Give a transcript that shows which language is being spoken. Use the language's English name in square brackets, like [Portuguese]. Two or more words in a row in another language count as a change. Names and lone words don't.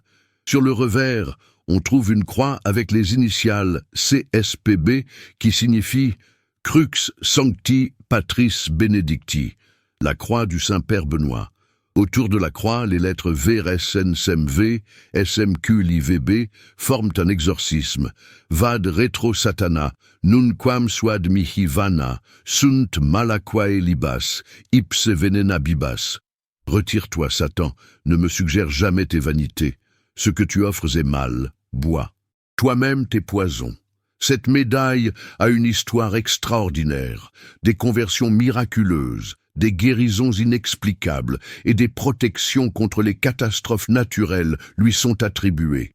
[French] Sur le revers, on trouve une croix avec les initiales CSPB qui signifie [Latin] Crux Sancti Patris Benedicti, [French] la croix du Saint-Père Benoît. Autour de la croix, les lettres VRSNSMV, SMQLIVB forment un exorcisme. [Latin] Vad retro satana, nunquam suad mihi vana, sunt malaquae libas, ipse venena bibas. [French] Retire-toi, Satan, ne me suggère jamais tes vanités. Ce que tu offres est mal, bois. Toi-même tes poisons. Cette médaille a une histoire extraordinaire, des conversions miraculeuses, des guérisons inexplicables et des protections contre les catastrophes naturelles lui sont attribuées.